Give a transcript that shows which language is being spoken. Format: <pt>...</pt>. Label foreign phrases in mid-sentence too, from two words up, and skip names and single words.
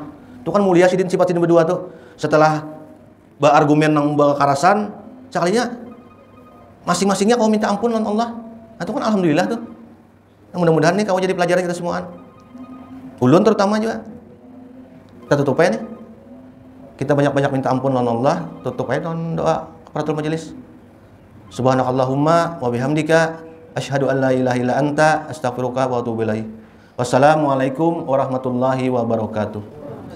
<bjn>Itu kan mulia sidin sifat sidin berdua tuh. Setelah berargumen nang kekerasan, sekalinya masing-masingnya kau minta ampun lawan Allah. Nah, itu kan alhamdulillah tuh. Nah, mudah-mudahan nih kau jadi pelajaran kita semuaan. Ulun terutama juga. Kita tutup aja nih. Kita banyak-banyak minta ampun lawan Allah, tutup aja dengan doa</bjn> <ar>كفارة المجلس. سبحانك اللهم وبحمدك أشهد أن لا إله إلا أنت أستغفرك وأتوب إليك. والسلام عليكم ورحمة الله وبركاته.</ar>